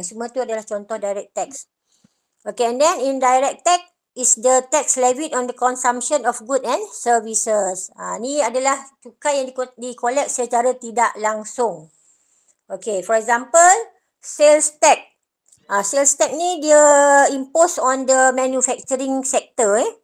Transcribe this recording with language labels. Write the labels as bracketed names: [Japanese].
[Malay] Semua tu adalah contoh direct tax. [English] Okay, and then indirect tax is the tax levied on the consumption of goods and services. [Malay] Ni adalah cukai yang di-collect secara tidak langsung. [English] Okay, for example, sales tax. Sales tax [Malay] ni dia [English] impose on the manufacturing sector.